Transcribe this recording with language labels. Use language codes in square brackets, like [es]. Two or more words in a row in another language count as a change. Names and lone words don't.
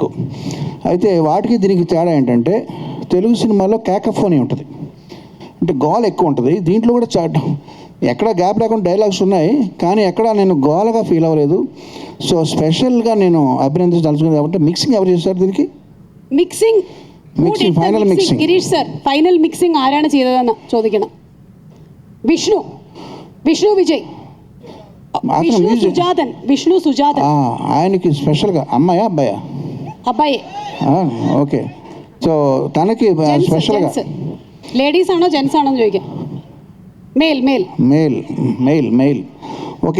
[te] అయితే వాటికి దీనికి తేడా ఏంటంటే తెలుగు సినిమాలో క్యాకఫోనీ ఉంటుంది, అంటే గోల ఎక్కువ ఉంటుంది. దీంట్లో కూడా ఎక్కడ గ్యాప్ లేకుండా డైలాగ్స్ ఉన్నాయి, కానీ ఎక్కడ నేను గోలగా ఫీల్ అవ్వలేదు. సో స్పెషల్గా నేను అభినందించదలుచుకుంది కాబట్టి మిక్సింగ్ ఎవరు చేస్తారు దీనికి? [ml] മിക്സിംഗ് [en] final mixing [ml] ഗിരീഷ് സർ, [en] final mixing [ml] ആരാണ് ചെയ്തതെന്ന് ചോദിക്കണം. വിഷ്ണു വിജയ്, [te] విష్ణు సుజాతన్. ఆయనకి స్పెషల్గా అమ్మాయా అబ్బాయా? అబ్బాయి. ఓకే. సో తనకి స్పెషల్గా [ml] లేడీస్ ఆണോ జెంట్స్ ఆണോ ചോദിക്കാം. [en] male male male male male okay.